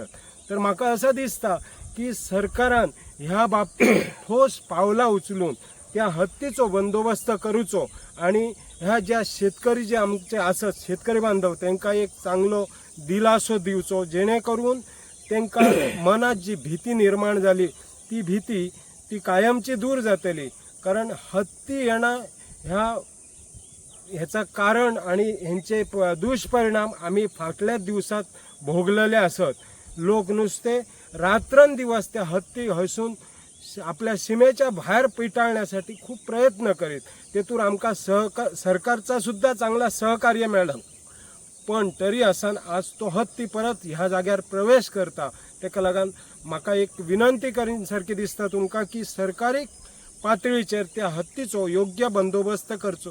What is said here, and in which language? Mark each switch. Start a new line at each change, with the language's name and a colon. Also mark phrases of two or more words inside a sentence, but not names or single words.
Konkani: तर म्हाका असं दिसता की सरकारान ह्या बाबतीत ठोस पावलां उचलून त्या हत्तीचो बंदोबस्त करूचो आणि ह्या ज्या शेतकरी जे आमचे आसत शेतकरी बांधव तांकां एक चांगलो दिलासो दिवचो जेणे करून तांकां मनात जी भीती निर्माण जाली ती भीती ती कायमची दूर जातली.
Marathi: कारण हत्ती येणं ह्याचा कारण आणि ह्यांचे दुष्परिणाम आम्ही फाटल्या दिवसात भोगलेले असत. लोक नुसते रात्रंदिवस त्या हत्ती हसून आपल्या सीमेच्या बाहेर पिटाळण्यासाठी खूप प्रयत्न करीत.
Konkani: तेतून आमकां सरकारचा सुद्धा चांगला सहकार्य मेळ्ळं. पण तरी आसान आज तो हत्ती परत ह्या जाग्यार प्रवेश करता. तेका लागून म्हाका एक विनंती करीन सारकी दिसता तुमकां की सरकारी पातळीचेर त्या हत्तीचो योग्य बंदोबस्त करचो.